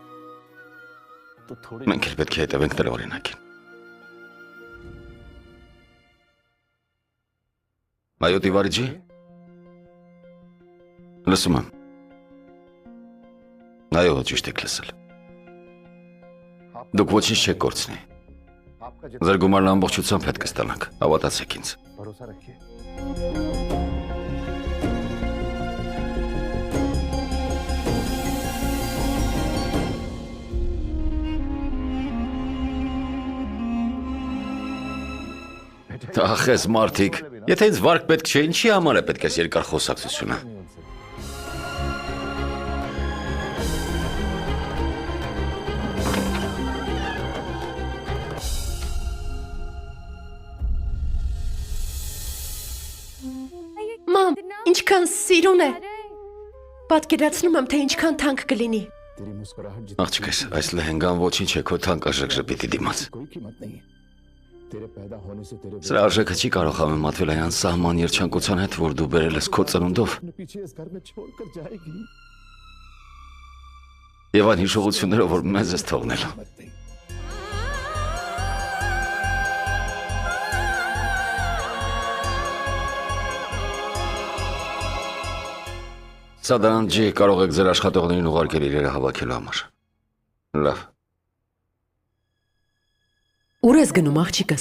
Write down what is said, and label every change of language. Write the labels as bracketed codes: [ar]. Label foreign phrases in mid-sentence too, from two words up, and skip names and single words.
[hy] Մենք էլ պետք է հետևենք նրա օրինակին։ Այո, Տիվարիջի։ Լսում եմ։ Այո, ճիշտ եք լսել։ Դուք ոչինչ չեք կորցնի։ Ձեր գումարն ամբողջությամբ հետ կստանանք, հավատացեք ինձ։ [hi] भरोसा रखिए। [hy] Ախ, ես մարդիկ, եթե ինձ վարկ պետք չէ, ինչի համար է պետք է երկար խոսակցությունը։ Մամ, ինչքան սիրուն է։ Պատկերացնում եմ, թե ինչքան թանկ կլինի։ [hi] तेरी मुस्कुराहट जितनी [hy] Աղջիկս, այս լեհենգան ոչինչ է քո թանկարժեք ժպիտի դիմաց։ [hi] कोई कीमत नहीं है। तेरे पैदा होने से तेरे [hy] Սրա արժեքը չի կարող համեմատվել այն անսահման երջանկության հետ, որ դու բերել ես քո ծնունդով։ [hi] अपने पीछे इस घर में छोड़कर जाएगी। [hy] Եվ այն հիշողություններով, որ մեզ ես թողնելու։ [hi] मत नहीं। [hy] Սադանջի կարող եք ձեր աշխատողներին ուղարկել իրերը հավաքելու համար։ Լավ։ Ուր ես գնում, աղջիկս։